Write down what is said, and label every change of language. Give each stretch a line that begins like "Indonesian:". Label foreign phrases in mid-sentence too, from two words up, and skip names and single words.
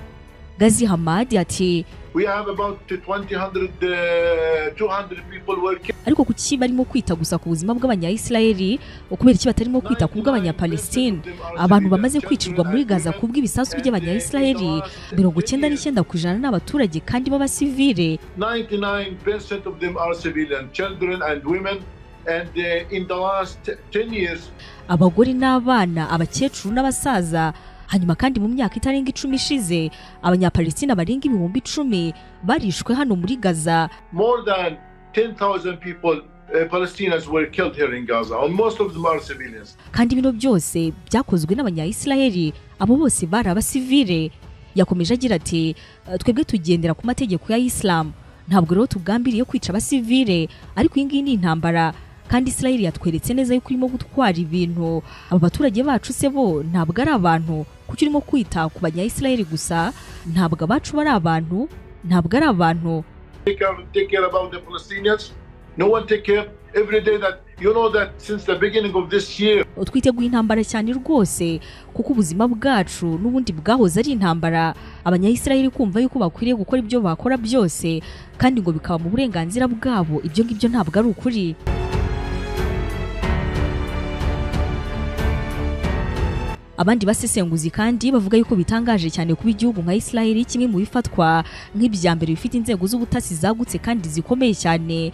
Kinyarwanda: Gazi Hamadi ati,
English: we have about 200 people working.
Kinyarwanda: Ariko kuki barimo kwita gusa ku buzima bw'abanya-Israeli, ukubera iki batarimo kwita ku bw'abanya-Palestine? Abantu bamaze kwicirwa muri Gaza ku bw'ibisasu by'abanya-Israeli 99% n'abaturage kandi b'abasivile.
English: 99% of them are civilian, children and women, and in the last 10 years
Kinyarwanda: abagore n'abana, abakecuru n'abasaza. Hanyuma kandi mu myaka itarenga 10 ishize, abanya-Palestina barenga 10,000 barishwe hano muri Gaza.
English: More than 10,000 people, Palestinians were killed here in Gaza, and most of them are civilians.
Kinyarwanda: Kandi bino byose byakozwe n'abanya-Israeli, abo bose bari abasivile. Yakomeje agira ati, twebwe tugendera ku mategeko ya Islam, ntabwo rero tugambiriye kwica abasivile, ariko iyi ngiyi ni intambara. Kandi Israel yatweretse neza yuko irimo gutwara ibintu. Aba baturage bacu se bo ntabwo ari abantu, kuko irimo kwita ku banya-Israel gusa, ntabwo abacu bari abantu, ntabwo ari abantu.
English: Take care about the Palestinians. No one take care every day. That you know that since the beginning of this year.
Kinyarwanda: Twiteguye intambara cyane rwose, kuko ubuzima bwacu n'ubundi bwahoze ari intambara. Abanya-Israel kumva yuko bakwiriye gukora ibyo bakora byose, kandi ngo bikaba mu burenganzira bwabo, ibyo ngibyo ntabwo ari ukuri. Abandi basesenguzi kandi bavuga yuko bitangaje cyane kuba igihugu nka Israel kimwe mu bifatwa nk'ibyambere bifite inzego z'ubutasi zagutse kandi zikomeye cyane.